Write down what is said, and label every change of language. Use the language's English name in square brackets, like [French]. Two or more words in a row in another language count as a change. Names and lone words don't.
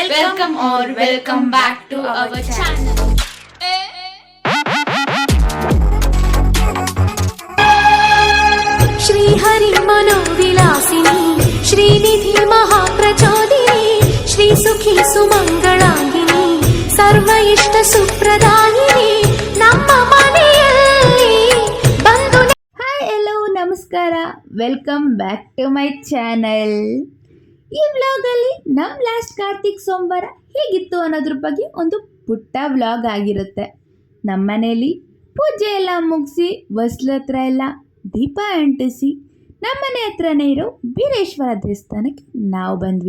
[English] Welcome or welcome back to our channel. [Sanskrit] श्री हरि मनोविलासिनी श्रीनिधि महाप्रचोदिनी श्री सुखी सुमंगलांगिनी सर्व इष्ट सुप्रदायिनी [Kannada] ನಮ್ಮ ಮನೆಯಲ್ಲಿ ಬಂದು ಹಾಯ್ ಎಲ್ಲೋ ನಮಸ್ಕಾರ, [English] welcome back to my channel. [Kannada] ಈ ವ್ಲಾಗಲ್ಲಿ ನಮ್ಮ ಲಾಸ್ಟ್ ಕಾರ್ತಿಕ್ ಸೋಮವಾರ ಹೇಗಿತ್ತು ಅನ್ನೋದ್ರ ಬಗ್ಗೆ ಒಂದು ಪುಟ್ಟ ವ್ಲಾಗ್ ಆಗಿರುತ್ತೆ. ನಮ್ಮ ಮನೇಲಿ ಪೂಜೆ ಎಲ್ಲ ಮುಗಿಸಿ ಹೊಸ್ಲ ಹತ್ರ ಎಲ್ಲ ದೀಪ ಅಂಟಿಸಿ ನಮ್ಮ ಮನೆ ಹತ್ರನೇ ಇರೋ ಬೀರೇಶ್ವರ ದೇವಸ್ಥಾನಕ್ಕೆ ನಾವು ಬಂದ್ವಿ.